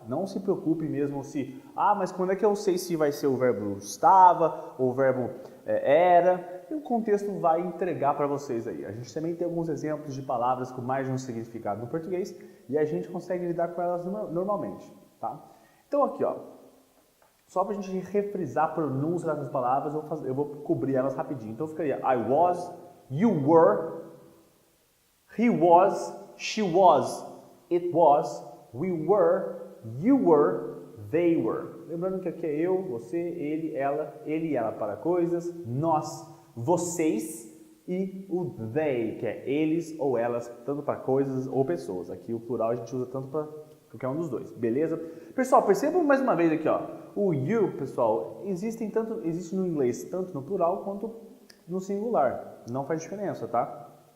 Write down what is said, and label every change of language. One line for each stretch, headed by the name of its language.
Portuguese: Não se preocupe mesmo se, mas quando é que eu sei se vai ser o verbo estava ou o verbo era? E o contexto vai entregar para vocês aí. A gente também tem alguns exemplos de palavras com mais de um significado no português e a gente consegue lidar com elas normalmente, tá? Então aqui, ó, só para a gente refrisar a pronúncia dessas palavras, eu vou cobrir elas rapidinho. Então ficaria
English: I was, you were, he was, she was, it was, we were, you were, they were.
Portuguese: Lembrando que aqui é eu, você, ele e ela para coisas, nós, vocês e o they, que é eles ou elas, tanto para coisas ou pessoas. Aqui o plural a gente usa tanto para qualquer um dos dois, beleza? Pessoal, percebam mais uma vez aqui, ó, o you, pessoal, existe no inglês tanto no plural quanto no singular, não faz diferença, tá?